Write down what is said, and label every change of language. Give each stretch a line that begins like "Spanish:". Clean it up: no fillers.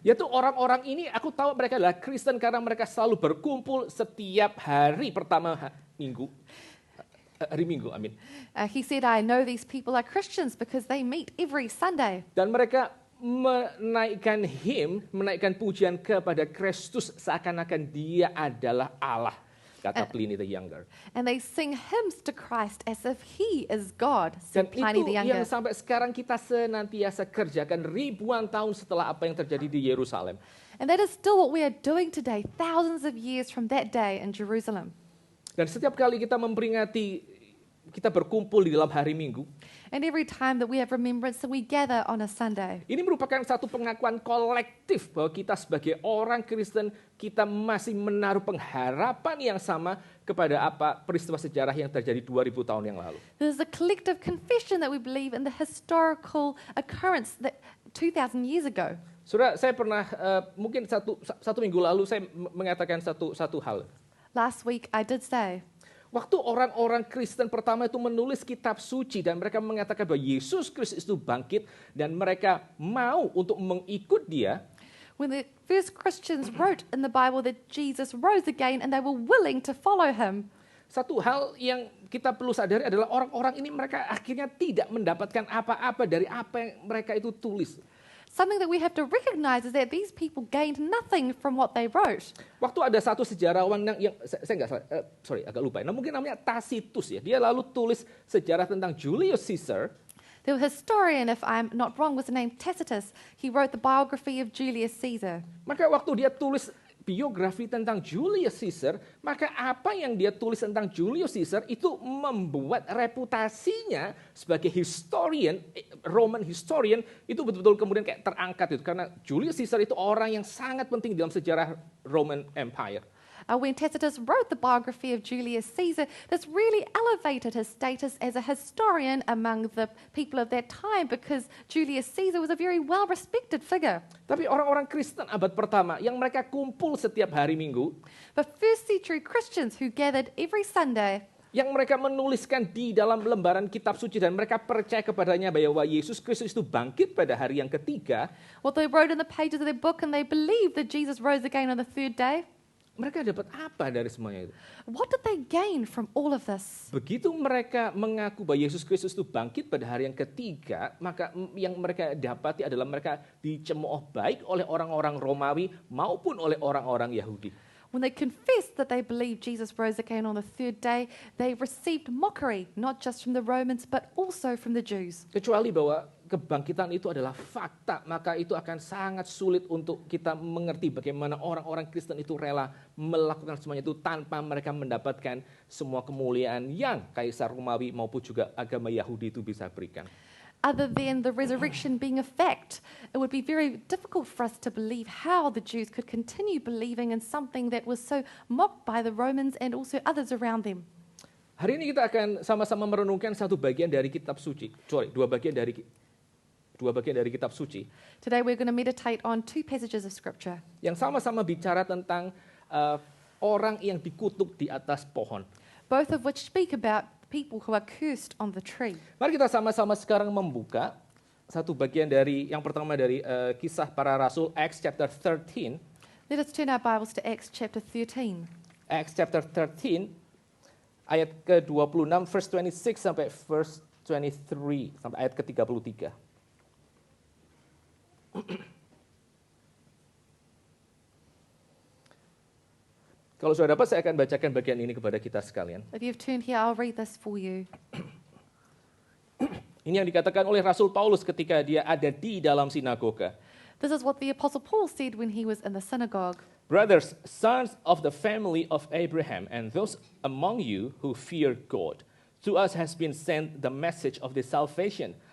Indonesian: Yaitu orang-orang ini aku tahu mereka adalah Kristen karena mereka selalu berkumpul setiap hari pertama minggu. Hari Minggu, amin.
English: He said, I know these people are Christians because they meet every Sunday.
Indonesian: Dan mereka menaikkan pujian kepada Kristus seakan-akan dia adalah Allah, kata Pliny the Younger.
English: And they sing hymns to Christ as if he is God,
Indonesian: Dan
English: said Pliny
Indonesian: itu
English: the
Indonesian: yang
English: Younger.
Indonesian: sampai sekarang kita senantiasa kerjakan ribuan tahun setelah apa yang terjadi di Yerusalem.
English: And that is still what we are doing today, thousands of years from that day in Jerusalem.
Indonesian: Dan setiap kali kita memperingati, kita berkumpul di dalam hari Minggu,
English: And every time that we have remembrance that we gather on a Sunday,
Indonesian: ini merupakan satu pengakuan kolektif bahwa kita sebagai orang Kristen, kita masih menaruh pengharapan yang sama kepada apa peristiwa sejarah yang terjadi 2000 tahun yang lalu.
English: there's a collective confession that we believe in the historical occurrence that 2,000 years ago.
Indonesian: Saudara, saya pernah mungkin satu minggu lalu saya mengatakan satu hal.
English: Last week I did say,
Indonesian: Waktu orang-orang Kristen pertama itu menulis kitab suci dan mereka mengatakan bahwa Yesus Kristus itu bangkit dan mereka mau untuk mengikut dia,
English: When the first Christians wrote in the Bible that Jesus rose again and they were willing to follow him.
Indonesian: Satu hal yang kita perlu sadari adalah orang-orang ini mereka akhirnya tidak mendapatkan apa-apa dari apa yang mereka itu tulis.
English: Something that we have to recognize is that these people gained nothing from what they wrote.
Indonesian: Waktu ada satu sejarawan yang saya nggak salah, agak lupa. Nah, mungkin namanya Tacitus ya. Dia lalu tulis sejarah tentang Julius Caesar.
English: The historian, if I'm not wrong, was named Tacitus. He wrote the biography of Julius Caesar.
Indonesian: Maka waktu dia tulis biografi tentang Julius Caesar, maka apa yang dia tulis tentang Julius Caesar itu membuat reputasinya sebagai
English: historian, Roman historian,
Indonesian: itu betul-betul kemudian kayak terangkat itu. Karena Julius Caesar itu orang yang sangat penting dalam sejarah Roman Empire.
English: When Tacitus wrote the biography of Julius Caesar, this really elevated his status as a historian among the people of that time because Julius Caesar was a very well-respected figure.
Indonesian: Tapi orang-orang Kristen abad pertama yang mereka kumpul setiap hari Minggu,
English: But first century Christians who gathered every Sunday,
Indonesian: yang mereka menuliskan di dalam lembaran kitab suci dan mereka percaya kepadanya bahwa Yesus Kristus itu bangkit pada hari yang ketiga,
English: what they wrote in the pages of their book and they believed that Jesus rose again on the third day,
Indonesian: mereka dapat apa dari semuanya itu?
English: what did they gain from all of this?
Indonesian: Begitu mereka mengaku bahwa Yesus Kristus itu bangkit pada hari yang ketiga, maka yang mereka dapati adalah mereka dicemooh baik oleh orang-orang Romawi maupun oleh orang-orang Yahudi.
English: When they confessed that they believed Jesus rose again on the third day, they received mockery, not just from the Romans, but also from the Jews.
Indonesian: Kecuali bahwa kebangkitan itu adalah fakta, maka itu akan sangat sulit untuk kita mengerti bagaimana orang-orang Kristen itu rela melakukan semuanya itu tanpa mereka mendapatkan semua kemuliaan yang Kaisar Romawi maupun juga agama Yahudi itu bisa berikan.
English: Other than the resurrection being a fact, it would be very difficult for us to believe how the Jews could continue believing in something that was so mocked by the Romans and also others around them.
Indonesian: Hari ini kita akan sama-sama merenungkan satu bagian dari kitab suci. Dua bagian dari kitab suci.
English: Today we're going to meditate on two passages of scripture
Indonesian: Yang sama-sama bicara tentang orang yang dikutuk di atas pohon.
English: both of which speak about people who are cursed on the tree.
Indonesian: Mari kita sama-sama sekarang membuka satu bagian dari yang pertama dari kisah para rasul
English: Acts chapter 13. Let us turn our Bibles to Acts chapter 13. Acts chapter 13
Indonesian: ayat ke-26
English: verse 26
Indonesian: sampai
English: verse 23
Indonesian: sampai ayat ke-33. Kalau sudah dapat, saya akan bacakan bagian ini kepada kita sekalian.
English: If you've turned here, I'll read this for you.
Indonesian: Ini yang dikatakan oleh Rasul Paulus ketika dia ada di dalam sinagoga.
English: This is what the Apostle Paul said when he was in the synagogue. Brothers, sons of the family of Abraham, and those among you who fear God, to us has been sent the message of the salvation.